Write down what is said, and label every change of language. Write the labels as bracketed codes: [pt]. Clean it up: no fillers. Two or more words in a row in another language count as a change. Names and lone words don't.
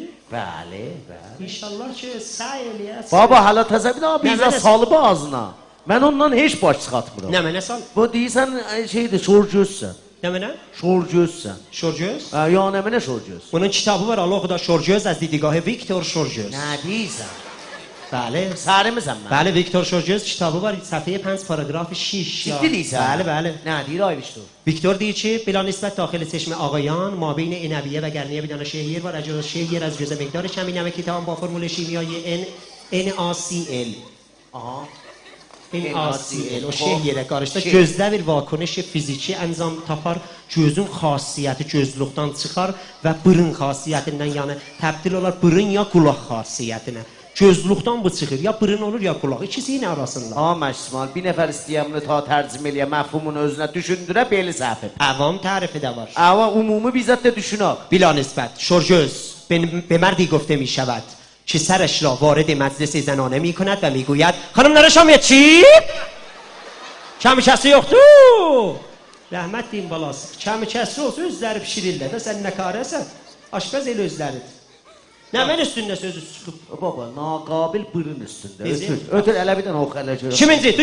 [az] Bəli. İnşallah ki, səy eləyəsin. Baba, hələ təzə bir daha bizə salıbı ağzına. Mən ondan heç baş çıxatmıram. Nə mənə sal? Bu deyirsən şeydir, şorgözsən. Nə mənə? Şorgözsən. Şorgöz? Ya nə mənə şorgöz? Bunun kitabı var, Allah oxuda Şorgöz [fa] از دیدگاه [az] Viktor Şorgöz. Nə deyirsən? Bəli. Sarımısan mən? Bəli, Viktor Şorgöz kitabı var, səhifəyə 5 paragraf 6. Ciddi deyirsən? Bəli. Nə deyir ay Viktor? Viktor deyir ki, [fa] بلا نسبت داخل چشم آقایان ما بین عنبیه و گرنیه بدان شهیر و رجل شهیر از جزء مقدار کمی نمک تمام با فرمول شیمیایی NaCl. [az] Aha. NaCl o şey yerə qarışdı. Gözdə bir vakunuş fiziki əncam tapar. Gözün xassiyyəti gözlükdən çıxar və burun xassiyyətindən yəni təbdil olar burun ya qulaq xassiyyətinə. Gözlükdən bu çıxır. Ya burun olur ya qulaq. İkisinin arasında. Ahmet İsmail bir nəfər istəyəm bunu ta tərcümə eləyə, məfhumun özünə düşündürə belə səhv. Avam tərifi də var. Ama umumi bizzat de düşünək. [fa] بلا نسبت شرجز به مردی گفته می شود که سرش را وارد مجلس زنانه می کند و می گوید خانم نره شام یه چی؟ کمی کسی [az] yoxdu. Rəhmət deyin balası. Kami kəsri olsa özləri pişirirlər də sən nə karəsən? Aşpəz el özləridir. Nə mən üstündə sözü çıxıb? Baba, naqabil burun üstündə. Bizim- Ötür, elə bir dənə oxu elə görək. Kiminci?